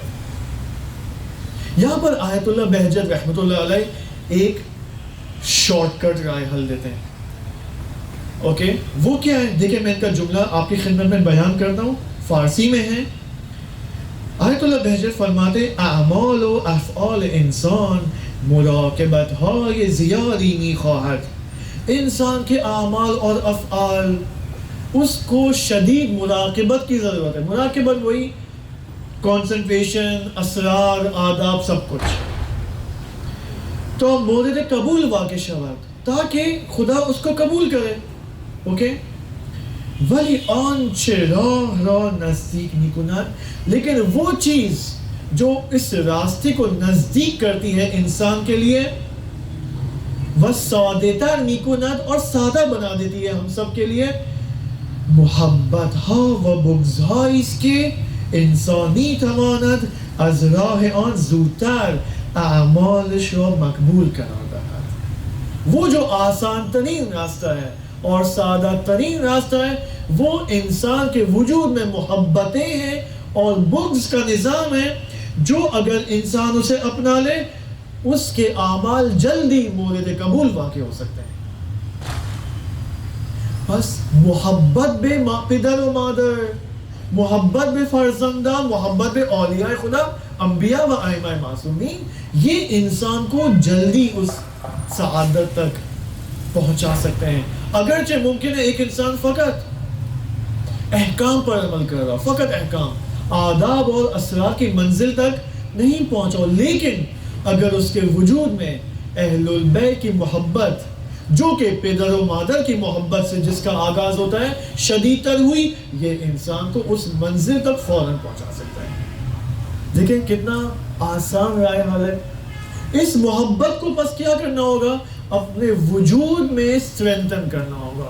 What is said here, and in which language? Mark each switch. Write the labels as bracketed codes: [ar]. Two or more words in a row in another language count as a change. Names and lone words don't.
[ur] یہاں پر آیت اللہ بہجت [ar] رحمۃ اللہ علیہ [ur] ایک [en] short cut [ur] رائے حل دیتے ہیں۔ اوکے، وہ کیا ہے؟ دیکھیں میں ان کا جملہ آپ کی خدمت میں بیان کرتا ہوں، فارسی میں ہے۔ [fa] آیت اللہ بہجت فرماتے اعمال و افعال انسان مراقبت های زیادی میخواهد، [ur] انسان کے اعمال اور افعال اس کو شدید مراقبت کی ضرورت ہے۔ مراقبت وہی کنسنٹریشن، اسرار، آداب، سب کچھ، [fa] تو مورد قبول واقع شود [ur] تاکہ خدا اس کو قبول کرے۔ اوکے، [fa] ولی آنچه راه را نزدیک میکند، [ur] لیکن وہ چیز جو اس راستے کو نزدیک کرتی ہے انسان کے لیے، وہ [fa] سادہ تر میکند، [ur] اور سادہ بنا دیتی ہے ہم سب کے لیے، [fa] محبت ها و بغض هایی است که انسانی تواند از راه آن زودتر اعمالش را مقبول قرار دهد۔ [ur] وہ جو آسان ترین راستہ ہے اور سادہ ترین راستہ ہے، وہ انسان کے وجود میں محبتیں ہیں اور بغض کا نظام ہے، جو اگر انسان اسے اپنا لے اس کے اعمال جلدی مورد قبول واقع ہو سکتے ہیں۔ [fa] بس محبت بے پدر و مادر، محبت بے فرزندہ، محبت بے اولیاء خدا، انبیاء و ائمہ معصومین، [ur] یہ انسان کو جلدی اس سعادت تک پہنچا سکتے ہیں۔ اگرچہ ممکن ہے ایک انسان فقط احکام پر عمل کر رہا، فقط احکام، آداب اور اسرار کی منزل تک نہیں پہنچا، لیکن اگر اس کے وجود میں اہل البیت کی محبت جو کہ پدر و مادر کی محبت سے جس کا آغاز ہوتا ہے شدید تر ہوئی، یہ انسان کو اس منزل تک فوراً پہنچا سکتا ہے۔ دیکھیں کتنا آسان رائے حل ہے۔ اس محبت کو بس کیا کرنا ہوگا؟ اپنے وجود میں اسٹرینتھن کرنا ہوگا۔